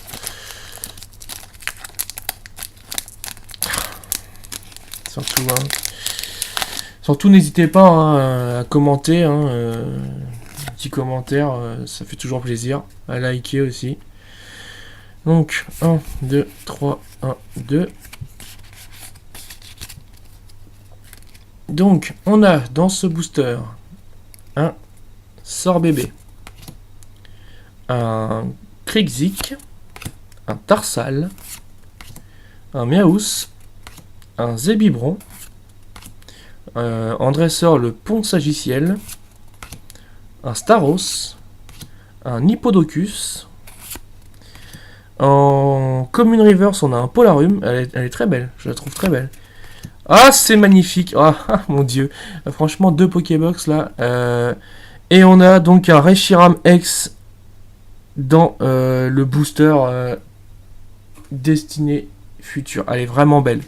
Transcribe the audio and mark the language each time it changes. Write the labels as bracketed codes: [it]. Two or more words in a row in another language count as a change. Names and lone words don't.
[fr] Surtout n'hésitez pas, hein, à commenter, hein, un petit commentaire, ça fait toujours plaisir, à liker aussi. Donc 1, 2, 3, 1, 2. Donc on a dans ce booster un Sorbébé, un Krixik, un Tarsal, un Miaous, un Zébibron, en dresseur le Pont Sagiciel, un Staros, un Hippodocus, en Common Reverse on a un Polarium, elle est très belle, je la trouve très belle. Ah c'est magnifique, ah mon dieu, franchement 2 Pokébox là, et on a donc un Reshiram X dans le booster Destiné Future, elle est vraiment belle.